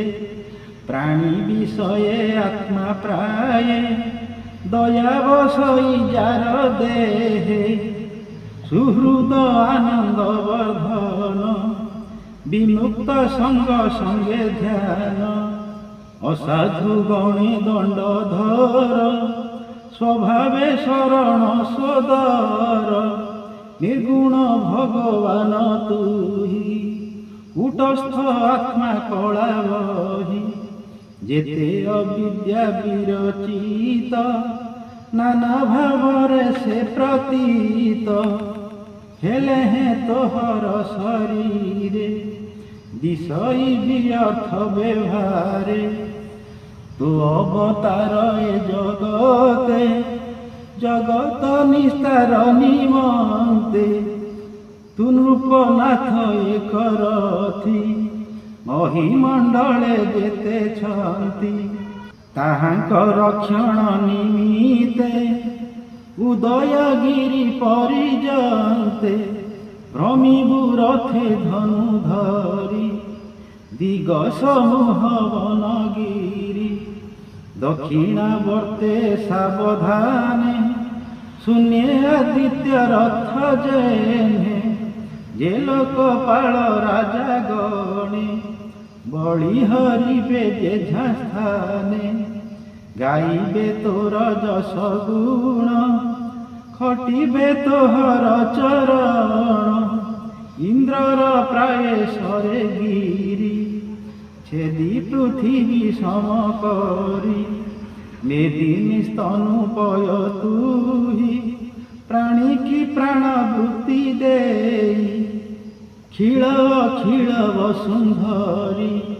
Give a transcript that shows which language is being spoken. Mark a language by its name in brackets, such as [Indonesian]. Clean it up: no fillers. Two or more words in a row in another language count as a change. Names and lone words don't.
[Odia] ପ୍ରାଣୀ ବିଷୟେ ଆତ୍ମା ପ୍ରାୟ ଦୟା ବସଇ ଯାର ଦେହେ। ସୁହୃଦ ଆନନ୍ଦ ବର୍ଦ୍ଧନ ବିମୁକ୍ତ ସଙ୍ଗ ସଙ୍ଗେ ଧ୍ୟାନ ଅସାଧୁ ଗଣେ ଦଣ୍ଡ ଧର ସ୍ୱଭାବେ ଶରଣ ସଦର ନିର୍ଗୁଣ ଭଗବାନ ତୁହି କୂଟସ୍ଥ ଆତ୍ମା କଳା ବହି ଜେତେ ଅବିଦ୍ୟା ବିରଚିତ ନାନା ଭାବରେ ସେ ପ୍ରତୀତ ହେଲେ ହେଁ ତୋହର ଶରୀରେ ଦିଶଇ ବ୍ୟର୍ଥ ବ୍ୟବହାରେ ତୁ ଅବତାର ଏ ଜଗତେ ଜଗତ ନିସ୍ତାର ନିମନ୍ତେ ତୁ ନୃପନାଥ ଏକ ରଥୀ ମହିମଣ୍ଡଳେ ଜେତେ ଛନ୍ତି ତାହାଙ୍କ ରକ୍ଷଣ ନିମିତ୍ତେ ଉଦୟଗିରି ପରିଜନ୍ତେ ଭ୍ରମିବୁ ରଥେ ଧନୁ ଧରି ଦିଗ ସମୂହ ବନଗିରି ଦକ୍ଷିଣାବର୍ତ୍ତେ ସାବଧାନେ ଶୂନ୍ୟ ଆଦିତ୍ୟ ରଥ ଜେନେ ଜେ ଲୋକପାଳ ରାଜା ଗଣେ ବଳି ହରିବେ ଜେଝା ସ୍ଥାନେ ଗାଇବେ ତୋର ଜସ ଗୁଣ ଖଟିବେ ତୋହର ଚରଣ ଇନ୍ଦ୍ରର ପ୍ରାୟ ସରେ ଗିରି ଛେଦୀ ପୃଥିବୀ ସମକରୀ ମେଦିନୀ ସ୍ତନୁପୟ ତୁହି ପ୍ରାଣୀ କୀ ପ୍ରାଣବୃତ୍ତି ଦେଇ ଖିଲ ଅଖିଳ ବସୁନ୍ଧରୀ